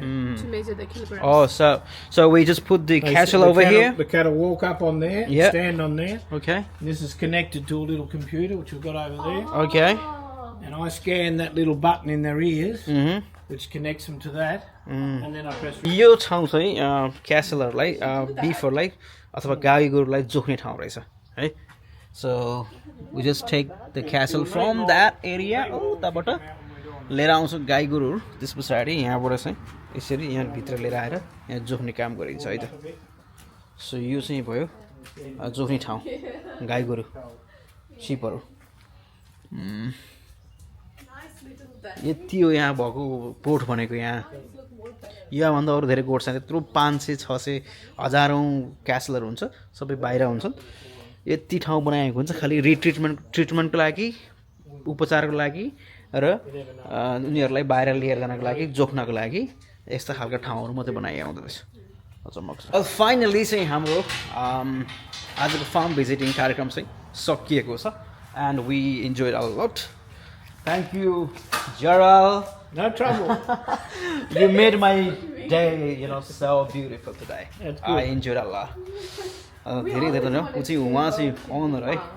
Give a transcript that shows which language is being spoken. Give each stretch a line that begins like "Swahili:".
English: To measure the kilograms. oh so we just put the cattle over here The cattle walk up on there, Yeah. stand on there. okay And this is connected to a little computer which we've got over there. okay And I scan that little button in their ears, mhm which connects them to that. And then I press.
Nepali: यो ठाउँ चाहिँ क्यासलहरूलाई बिफहरूलाई अथवा गाई गोरुलाई जोख्ने ठाउँ रहेछ है
English: so we just take the castle from that area
Nepali: उताबाट लिएर आउँछ गाई गोरुहरू त्यस पछाडि यहाँबाट चाहिँ यसरी यहाँभित्र लिएर आएर यहाँ जोख्ने काम गरिन्छ है त सो यो चाहिँ भयो जोख्ने ठाउँ गाई गोरु सिपहरू यति हो यहाँ भएको पोर्ट भनेको यहाँ यहाँभन्दा अरू धेरै गोठ छ त्यत्रो 500 600 हजारौँ क्यासलहरू हुन्छ सबै बाहिर हुन्छन् यति ठाउँ बनाएको हुन्छ खालि ट्रिटमेन्टको लागि उपचारको लागि र उनीहरूलाई बाहिर लिएर जानको लागि जोख्नको लागि यस्ता खालका ठाउँहरू मात्रै बनाइएको हुँदछ फाइनली चाहिँ हाम्रो आजको फार्म भिजिटिङ कार्यक्रम चाहिँ सकिएको छ
English: and we enjoyed a lot thank you
Nepali: Gerald.
English: No trouble. You made my day, so beautiful today. That's good. I enjoyed a lot.
Nepali: धेरै धेरै न ऊ चाहिँ उहाँ चाहिँ ओनर है